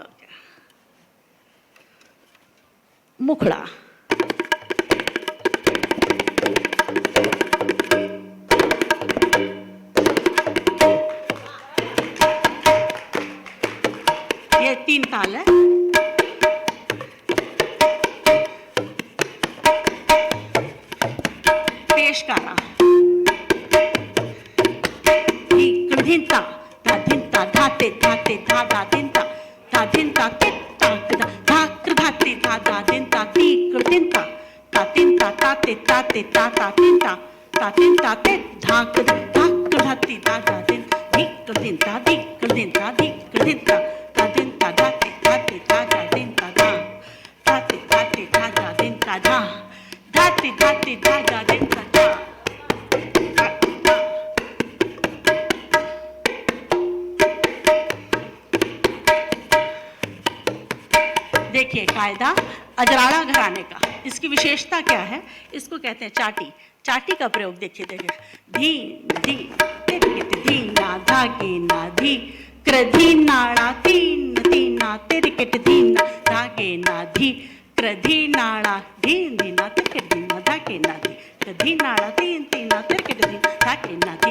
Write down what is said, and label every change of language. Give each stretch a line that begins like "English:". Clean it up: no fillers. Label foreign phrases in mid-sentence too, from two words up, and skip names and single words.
Hindi: मुखड़ा, ये 3 ताल है। पेशकारा, धिंता धा धिंता धाते धाते धा धा धिंता धा धिंता तित्ता धा कृ धाते धा धा धिंता ती कृ धिंता ता तिंता ताते ताते ता ता तिंता ते धा कृ धाती धा धा धिंता धी कृ धिंता धी कृ धिंता धी कृ धिंता ता धिंता धाते धाते धा धा धिंता धा धाते धाते धा धा धिंता धा धाते धाते धा धा धिंता धा। देखिए कायदा, अजराड़ा घराने का। इसकी विशेषता क्या है? इसको कहते हैं चाटी। चाटी का प्रयोग देखिए देखिए, धीन धी तिरकिट धीना धागे ना धी क्रधी नाड़ा तीन तीना तिरकिट धीना धागे ना धी क्रधी नाड़ा धीन धीना तिरकिट धीना धागे ना धी क्रधी नाड़ा तीन तीना तिरकिट धीना धागे ना धी।